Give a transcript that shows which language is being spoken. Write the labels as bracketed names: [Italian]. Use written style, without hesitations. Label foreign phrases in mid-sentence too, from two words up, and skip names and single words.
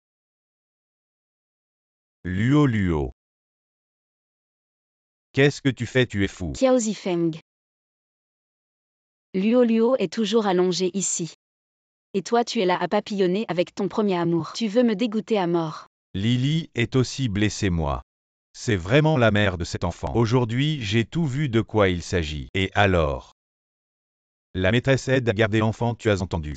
[French] Luo-Luo. Qu'est-ce que tu fais? Tu es fou. Kiao Zifeng. Luo-Luo est toujours allongé ici. Et toi tu es là à papillonner avec ton premier amour. Tu veux me dégoûter à mort. Lily est aussi blessée moi. C'est vraiment la mère de cet enfant. Aujourd'hui, j'ai tout vu de quoi il s'agit. Et alors? La maîtresse aide à garder l'enfant, tu as entendu.